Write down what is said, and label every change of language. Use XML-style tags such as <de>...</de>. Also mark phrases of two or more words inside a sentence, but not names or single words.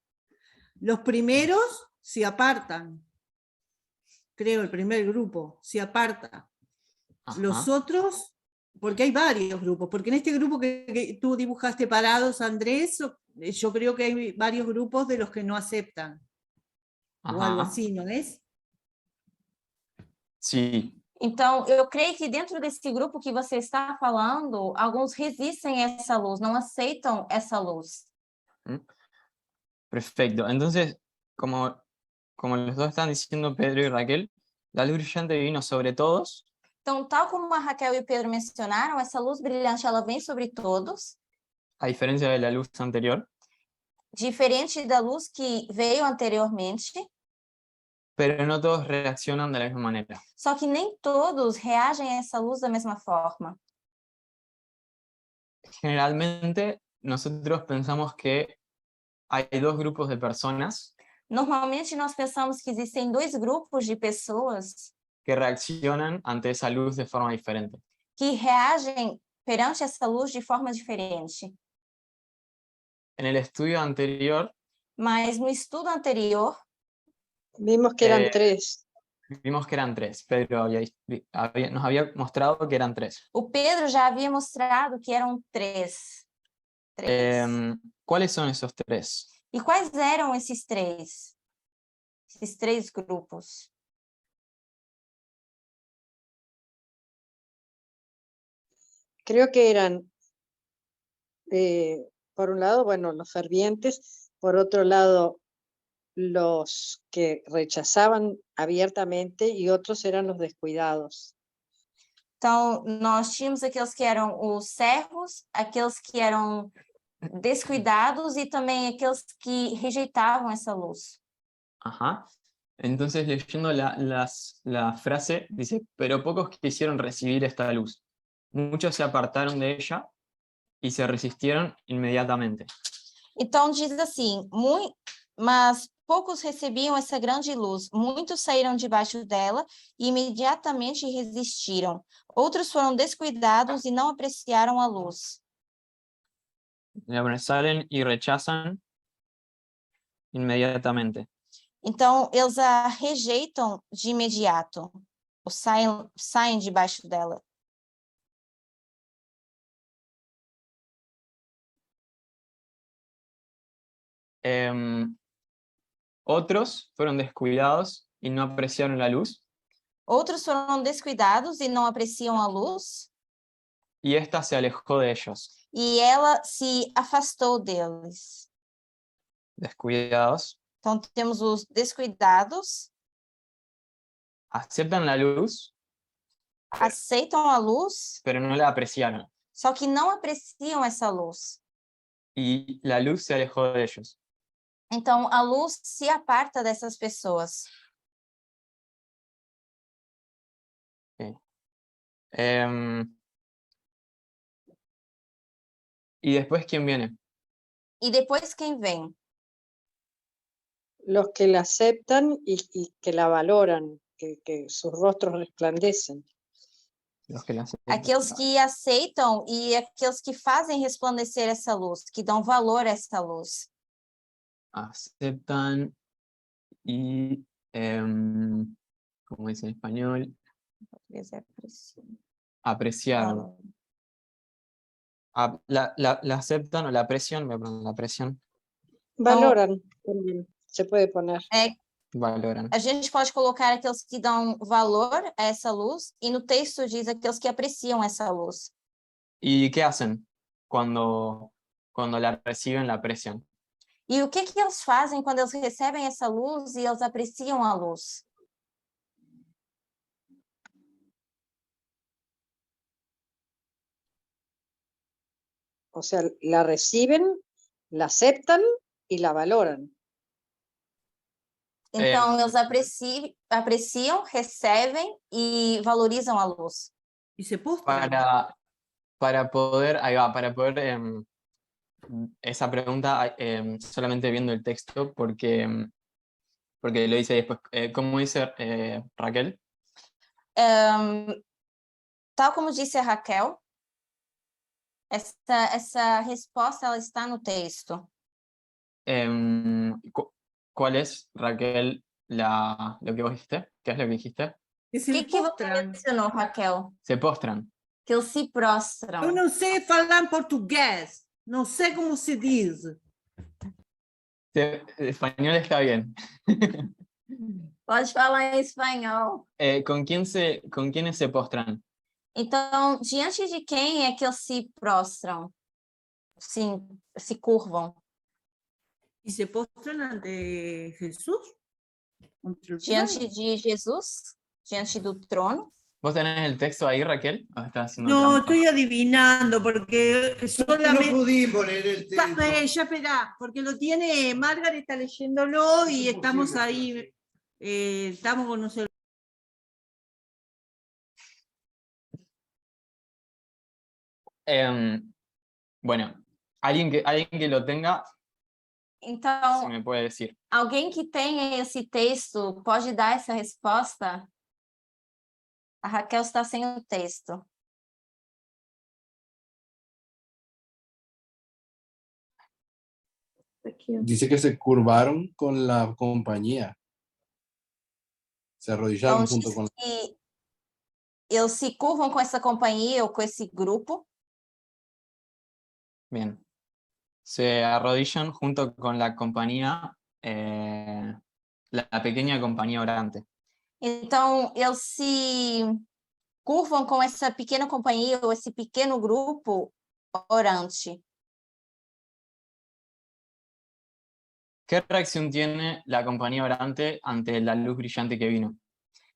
<es>Los primeros se apartan. Creo, el primer grupo se aparta. Ajá. Los otros, porque hay varios grupos, porque en este grupo que tú dibujaste parados, Andrés, yo creo que hay varios grupos de los que no aceptan. O algo Ajá. así, ¿no es? Sí.</es> <pt>Então, eu creio que dentro desse grupo que você está falando, alguns resistem a essa luz, não aceitam essa luz.</pt> <es>Perfecto. Entonces, como los dos están diciendo, Pedro y Raquel, la luz brillante vino sobre todos.</es> <pt>Então, tal como a Raquel e o Pedro mencionaram, essa luz brilhante, ela vem sobre todos,</pt> <es>A diferencia de la luz anterior,</es> <pt>diferente da luz que veio anteriormente,</pt> <es>pero no todos reaccionan de la misma manera.</es> <pt>só que nem todos reagem a essa luz da mesma forma.</pt> <es>Generalmente, nosotros pensamos que hay dos grupos de personas</es> <pt>Normalmente, nós pensamos que existem dois grupos de pessoas</pt> <es>que reaccionan ante esa luz de forma diferente.</es> <pt>que reagem perante essa luz de forma diferente.</pt> <es>En el estudio anterior,</es> <pt>Mas no estudo anterior,</pt> <es>Vimos que eran tres. vimos que eran tres. Pedro nos había mostrado que eran tres.</es> <pt>o Pedro já havia mostrado que eram três.</pt> <es>¿Cuáles son esos tres?</es> <pt>E quais eram esses três? Esses três grupos?</pt> <es>Creo que eran, por un lado, bueno, los fervientes, por otro lado, los que rechazaban abiertamente y otros eran los descuidados.</es> <pt>Então, nós tínhamos aqueles que eram os servos, aqueles que eram descuidados e também aqueles que rejeitavam essa luz.</pt> <es>Ajá. Entonces, leyendo la frase, dice, pero pocos quisieron recibir esta luz. Muchos se apartaron de ella y se resistieron inmediatamente.</es> <pt>Então, diz assim, mas poucos recebiam essa grande luz, muitos saíram debaixo dela e imediatamente resistiram. Outros foram descuidados e não apreciaram a luz.</pt> <es>Salen y rechazan inmediatamente.</es> <pt>Então, eles a rejeitam de imediato, ou saem debaixo dela.</pt> <es>Otros fueron descuidados y no apreciaron la luz,</es> <pt>Outros foram descuidados e não apreciam a luz,</pt> <es>y ésta se alejó de ellos.</es> <pt>e ela se afastou deles.</pt> <es>Descuidados,</es> <pt>Então, temos os descuidados,</pt> <es>aceptan la luz,</es> <pt>aceitam a luz,</pt> <es>pero no la apreciaron,</es> <pt>só que não apreciam essa luz.</pt> <es>y la luz se alejó de ellos.</es> <pt>Então, a luz se aparta dessas pessoas.</pt> <es>¿Y después quién viene?</es> <pt>E depois quem vem?</pt> <es>Los que la aceptan y que la valoran, que sus rostros resplandecen. Los que la aceptan.</es> <pt>Aqueles que aceitam e aqueles que fazem resplandecer essa luz, que dão valor a essa luz.</pt> <es>Aceptan y, como dice en español, apreciaron. La aceptan o la aprecian, la aprecian. Valoran también, se puede poner. Valoran.</es> <pt>A gente pode colocar aqueles que dão valor a essa luz, e no texto diz aqueles que apreciam essa luz.</pt> <es>¿Y qué hacen cuando la reciben, la aprecian?</es> <pt>E o que eles fazem quando eles recebem essa luz e eles apreciam a luz?</pt> <es>O sea, la reciben, la aceptan y la valoran.</es> <pt>Então, eles apreciam, recebem e valorizam a luz.</pt> <es>Y se postran. Para poder, ahí va, para poder esa pregunta solamente viendo el texto, porque lo dice después. ¿Cómo dice Raquel?</es> <pt>Tal como disse a Raquel, essa resposta ela está no texto.</pt> <es>¿Cuál es, Raquel, lo que vos dijiste? ¿Qué es lo que dijiste? Que</es> <pt>O</pt> <es>se</es> <pt>que você</pt> <es>postran.</es> <pt>mencionou, Raquel?</pt> <es>Se postran.</es> <pt>Que eles se prostram. Eu não sei falar português, não sei como se diz.</pt> <es>Español está bien.</es> <pt>Pode falar em espanhol.</pt> <es>¿Con quiénes se postran?</es> <pt>Então, diante de quem é que eles se prostram? Se curvam?</pt> <es>E se postran ante Jesús. Ante el</es> <pt>Diante</pt> <es>trono.</es> <pt>de Jesus? Diante do trono?</pt> <es>¿Vos tenés el texto ahí, Raquel? ¿O estás haciendo No, trampa? estoy adivinando porque No solamente... pudimos leer el texto. Ya esperá, porque lo tiene Margaret, está leyéndolo y Es estamos imposible, ahí, estamos con nosotros. Bueno, alguien que lo tenga,</es> <pt>Então,</pt> <es>se me puede decir.</es> <pt>alguém que tenha esse texto pode dar essa resposta? A Raquel está sem o texto.</pt> <es>Dice que se curvaron con la compañía. Se arrodillaron</es> <pt>Então,</pt> <es>junto</es> <pt>diz</pt> <es>con</es> <pt>que eles se curvam com essa companhia ou com esse grupo.</pt> <es>Bien. Se arrodillan junto con la compañía, la pequeña compañía orante.</es> <pt>Então, eles se curvam com essa pequena companhia ou esse pequeno grupo orante.</pt> <es>¿Qué reacción tiene la compañía orante ante la luz brillante que vino?</es>